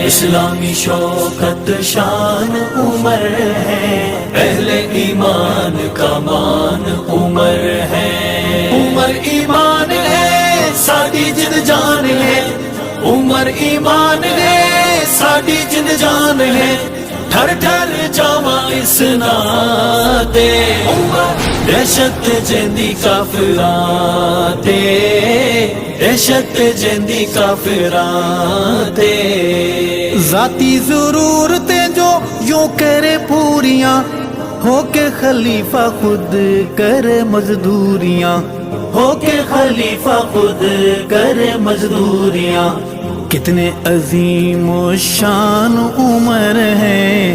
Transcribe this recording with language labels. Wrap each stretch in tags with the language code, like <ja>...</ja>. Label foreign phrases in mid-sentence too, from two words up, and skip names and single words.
<ur>اسلامی شوکت شان عمر ہے، اہل ایمان کا مان عمر ہے۔</ur> <pa>عمر ایمان ہے ساڈی جن جان ہے، عمر ایمان ہے ساڈی جن جان ہے۔ ٹھر ٹھر جاواں اس ناتے، دہشت جیندی کافراں تے، دہشت جیندی کافراں تے۔</pa> <ur>ذاتی ضرورتیں جو یوں کرے پوریاں، ہو کے خلیفہ خود کرے مزدوریاں، ہو کے خلیفہ خود کرے مزدوریاں۔ کتنے عظیم و شان عمر ہے،</ur>